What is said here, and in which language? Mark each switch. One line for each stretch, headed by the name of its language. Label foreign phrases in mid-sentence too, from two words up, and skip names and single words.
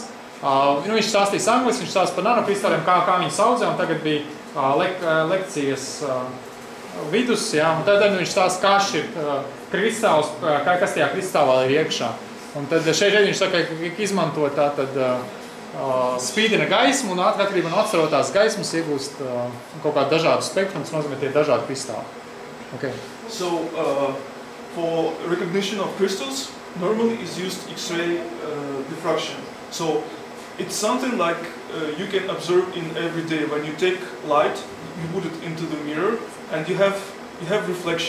Latvian: Viņš stāstīs angliski, viņš stāsta par nanokristāliem, kā viņus audzē, un tagad bija lekcijas vidus, ja, un tad viņš stāsta, kā šķirt kristāls, kas tajā kristālā ir iekšā. Un tad šeit viņš saka, ka izmanto tātad spīdina gaismu, un atkarībā no atcerotās gaismas iegūst kaut kādu dažādu spektru, un tas nozīmē tie dažādi kristāli.
English: Okay. So, for recognition of crystals, normally is used X-ray diffraction. So, it's something like you can observe in every day. When you take light, you put it into the mirror, and you have reflection.